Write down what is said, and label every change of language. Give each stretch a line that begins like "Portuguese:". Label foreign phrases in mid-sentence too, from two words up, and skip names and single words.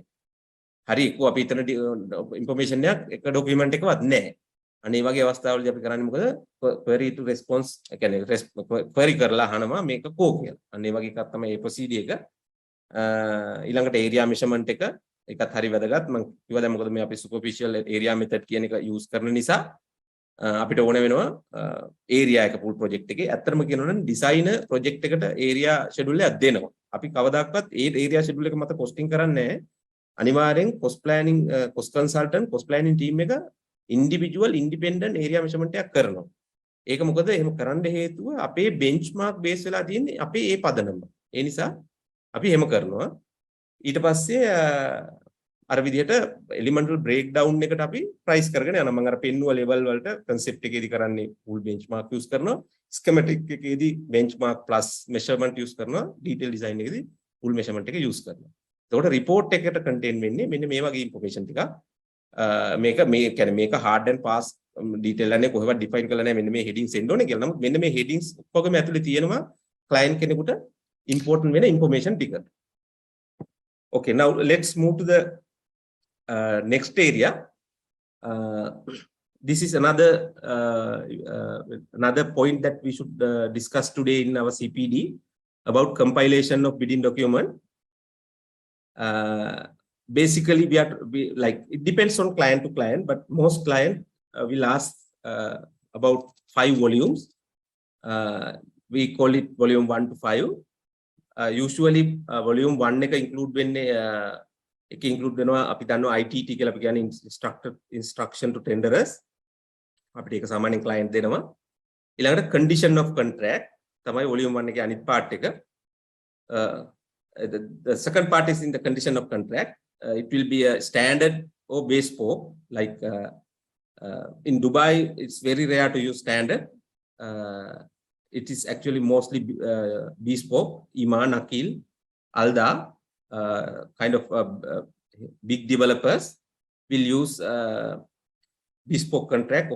Sinhala: හරි එක්ක අපි හිතන information එකක් එක document එකවත් නැහැ. අනේ වගේ අවස්ථාවලදී අපි කරන්නේ මොකද?
English: query to response
Sinhala: කියන්නේ query කරලා අහනවා මේක කෝ කියලා. අනේ වගේ එකක් තමයි මේ procedure එක. ඊළඟට
English: area measurement
Sinhala: එක ඒකත් හරි වැදගත්. මම කිව්වා දැන් මොකද මේ අපි
English: superficial area method
Sinhala: කියන එක use කරන නිසා අපිට ඕන වෙනවා area එක
English: full project
Sinhala: එකේ. ඇත්තටම කියනවා නම්
English: designer project
Sinhala: එකට
English: area schedule
Sinhala: එකක් දෙනවා. අපි කවදාවත් ඒ
English: area schedule
Sinhala: එක මත costing කරන්නේ නැහැ. අනිවාර්යෙන්
English: cost planning cost consultant cost planning team
Sinhala: එක
English: individual independent area measurement
Sinhala: එකක් කරනවා. ඒක මොකද එහෙම කරන්න හේතුව අපේ
English: benchmark base
Sinhala: වෙලා තියෙන්නේ අපේ ඒ පදනම. ඒ නිසා අපි එහෙම කරනවා. ඊට පස්සේ අර විදිහට
English: elemental breakdown
Sinhala: එකට අපි price කරගෙන යනවා. මම අර පෙන්නුව level වලට concept එකේදී කරන්නේ
English: full benchmark use
Sinhala: කරනවා. schematic එකේදී
English: benchmark plus measurement use
Sinhala: කරනවා.
English: detail design
Sinhala: එකේදී
English: full measurement
Sinhala: එක use කරනවා. එතකොට report එකට contain වෙන්නේ මෙන්න මේ වගේ information ටික. මේක කියන්නේ මේක
English: hard and fast detail
Sinhala: එකනේ කොහෙවත් define කරලා නැහැ මෙන්න මේ headings එන්න ඕනේ කියලා. නමුත් මෙන්න මේ headings ඔක්කොගම ඇතුලේ තියෙනවා client කෙනෙකුට important වෙන information ටික.
English: Okay, now let's move to the next area. this is another point that we should discuss today in our CPD about compilation of bidding document. Basically, it depends on client to client, but most client will ask about 5 volumes. We call it volume 1 to 5. Usually, volume 1 include when include
Sinhala: අපි දන්නවා ITT කියලා අපි කියන්නේ
English: instruction to tenderers.
Sinhala: අපිට ඒක සාමාන්‍යයෙන් client දෙනවා. ඊළඟට
English: condition of contract
Sinhala: තමයි volume 1 එකේ අනිත් part එක.
English: The second part is in the condition of contract. It will be a standard or bespoke. Like in Dubai, it's very rare to use standard. It is actually mostly bespoke. Iman, Akil, Alda, kind of big developers will use bespoke contract.